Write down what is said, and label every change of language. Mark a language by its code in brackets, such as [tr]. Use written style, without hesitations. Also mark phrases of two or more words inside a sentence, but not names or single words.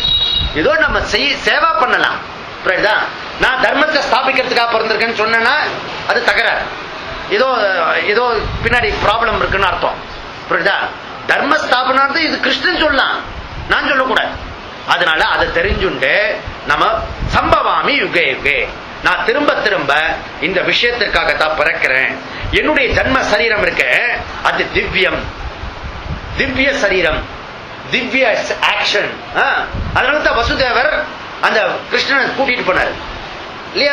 [ta] ஏதோ நம்ம சேவா பண்ணலாம். நான் தர்மத்தை ஸ்தாபிக்கிறதுக்காக பிறந்திருக்கேன்னு சொன்னா அது தகராறு. ஏதோ ஏதோ பின்னாடி ப்ராப்ளம் இருக்குன்னு அர்த்தம். புரியுதா? தர்ம ஸ்தாபனம் இது கிருஷ்ணன் சொல்லலாம், நான் சொல்லக்கூடாது. அதனால அதை தெரிஞ்சுண்டு நம்ம [sa] सम्भवामि युगे युगे, [ta] நான் திரும்ப திரும்ப இந்த விஷயத்திற்காகத்தான் பிறக்கிறேன். என்னுடைய ஜன்ம சரீரம் இருக்க அது திவ்யம், திவ்ய சரீரம், திவ்ய ஆக்ஷன். அதனால தான் வசுதேவர் அந்த கிருஷ்ணனை கூட்டிட்டு போனார் இல்லையா?